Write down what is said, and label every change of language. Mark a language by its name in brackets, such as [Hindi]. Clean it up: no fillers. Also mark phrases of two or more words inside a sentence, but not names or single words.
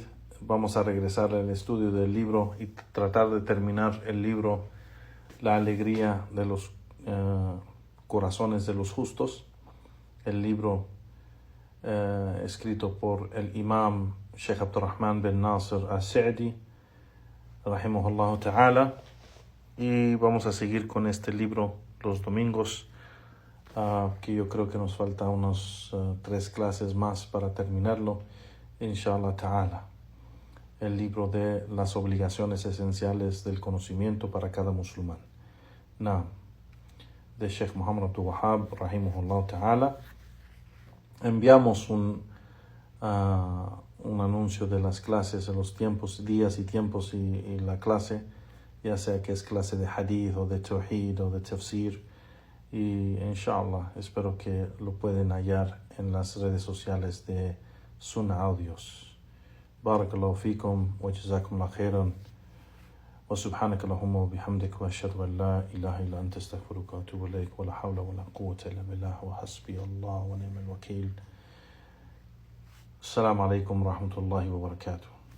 [Spanish] Vamos a regresar al estudio del libro y tratar de terminar el libro La alegría de los corazones de los justos, el libro escrito por el imam Sheikh Abdurrahman bin Nasir al-Sa'di, [Arabic] رحمه الله تعالى. [Spanish] Y vamos a seguir con este libro los domingos, que yo creo que nos falta unos 3 clases más para terminarlo, [Arabic] إن شاء الله تعالى. [Spanish] El libro de las obligaciones esenciales del conocimiento para cada musulmán, de Sheikh Muhammad Abdul Wahhab, [Arabic] رحمه الله تعالى. [Spanish] Enviamos un anuncio de las clases, de los tiempos, días y tiempos y la clase, ya sea que es clase de hadith o de tawhid o de tafsir. Y inshallah, espero que lo pueden hallar en las redes sociales de Sunnah Audios. [Arabic] بارك الله فيكم وجزاكم الله خيرا وسبحانك اللهم وبحمدك وأشهد أن لا إله إلا أنت أستغفرك وأتوب إليك ولا حول ولا قوة إلا بالله وحسبي الله ونعم الوكيل. السلام عليكم ورحمة الله وبركاته.